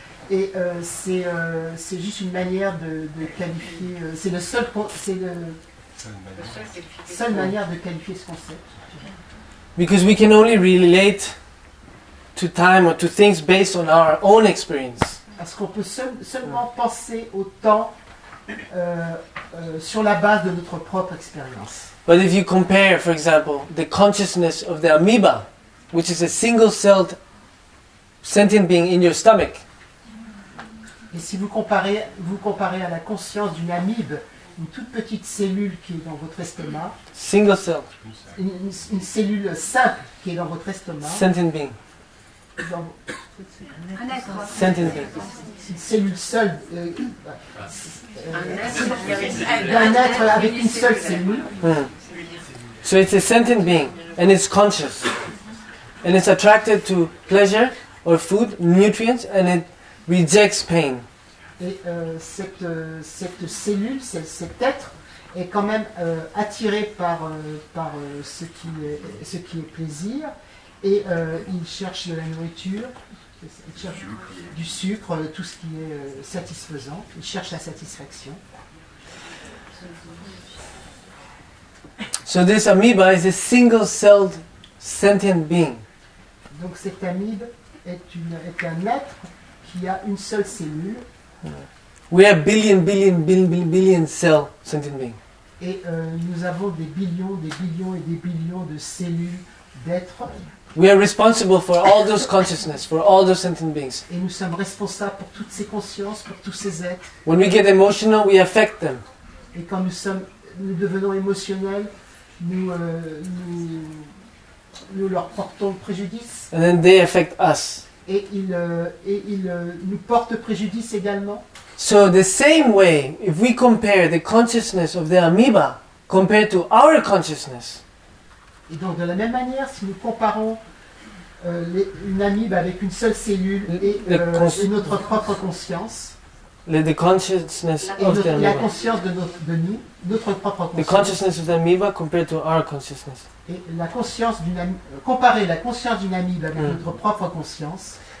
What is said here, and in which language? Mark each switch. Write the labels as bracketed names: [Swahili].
[French] Et c'est juste une manière de qualifier, c'est la seule manière de qualifier ce concept. [English] Because we can only relate to time or to things based on our own experience. [French] Parce qu'on peut seulement penser au temps sur la base de notre propre expérience. [English] But if you compare, for example, the consciousness of the amoeba, which is a single-celled sentient being in your stomach, [French] Et si vous comparez à la conscience d'une amibe, une toute petite cellule qui est dans votre estomac, [English] single-celled, [French] une cellule simple qui est dans votre estomac, [English] sentient being, sentient being. [French] une cellule seule, d'un être avec une seule cellule. [English] So it's a sentient being, and it's conscious, and it's attracted to pleasure or food, nutrients, and it rejects pain. [French] Et cette cellule, cet être, est quand même attiré par ce qui est plaisir, et il cherche de la nourriture, il cherche du sucre, tout ce qui est satisfaisant, il cherche la satisfaction. [English] So this amoeba is a single-celled sentient being. [French] Donc cette amibe est un être qui a une seule cellule. [English] We have billion cell sentient being. [French] Et nous avons des billions et des billions de cellules d'être, [English] We are responsible for all those consciousness, for all those sentient beings. [French] et nous sommes responsables pour toutes ces consciences, pour tous ces êtres. [English] When we get emotional, we affect them. [French] Et quand nous devenons émotionnels, nous leur portons préjudice. [English] And then they affect us. [French] Et ils nous portent préjudice également. [English] So the same way, if we compare the consciousness of the amoeba compared to our consciousness, [French] Et donc de la même manière, si nous comparons une amibe avec une seule cellule et notre propre conscience, [English] the consciousness [French] et [English] of the [French] la [English] amoeba, [French] conscience de notre propre [English] the [French] conscience, [English] consciousness of the amoeba compared to our consciousness. [French] et la conscience comparer la conscience d'une amibe avec notre propre conscience,